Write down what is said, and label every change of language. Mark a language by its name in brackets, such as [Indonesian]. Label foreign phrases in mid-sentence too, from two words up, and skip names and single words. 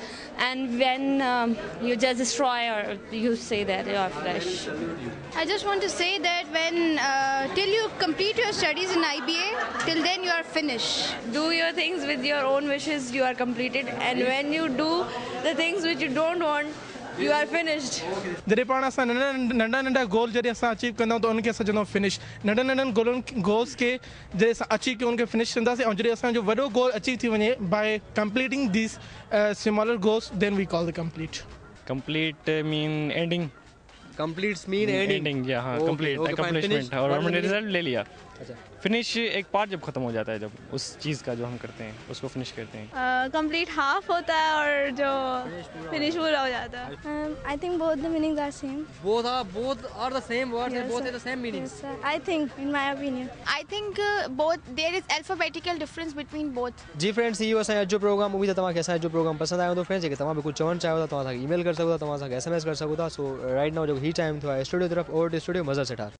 [English] And when you just destroy or you say that you are fresh. I just want to say that when till you complete your studies in IBA, till then you are finished. Do your things with your own wishes, you are completed. And when you do the things which you don't want, you are finished. [Sindhi] जॾहिं पाण असां नंढा गोल जॾहिं असां अचीव कंदा त उनखे असां चवंदा फिनिश नंढनि गोल्स खे जॾहिं असां अचीव कयूं उनखे फिनिश कंदासीं ऐं जॾहिं असांजो वॾो गोल अचीव थी वञे [English] by completing these smaller goals then we call the complete. Complete mean ending. Completes mean ending. [Hindi] या हाँ [English] complete accomplishment [Hindi] और हमने रिजल्ट ले लिया. फिनिश एक पार्ट जब खत्म हो जाता है जब उस चीज़ का जो हम करते हैं उसको फिनिश करते हैं. कंप्लीट हाफ होता है और जो फिनिश पूरा हो जाता है. [English] I think both the meanings are same. Both are the same words and both have the same meanings. Yes, I think, in my opinion. I think both there is alphabetical difference between both. [Sindhi] जी फ्रेंड्स इहो असांजो अॼु जो प्रोग्राम उम्मीद आहे तव्हांखे असांजो जो प्रोग्राम पसंदि आयो हूंदो फ्रेंड्स जेके तव्हां बि कुझु चवणु चाहियो था तव्हां असांखे ईमेल करे सघो था तव्हां असांखे SMS करे सघो था. सो [English] right now [Sindhi] जेको ही टाइम थियो आहे स्टूडियो तरफ़ [English] over to studio [Sindhi] मज़र से ठार.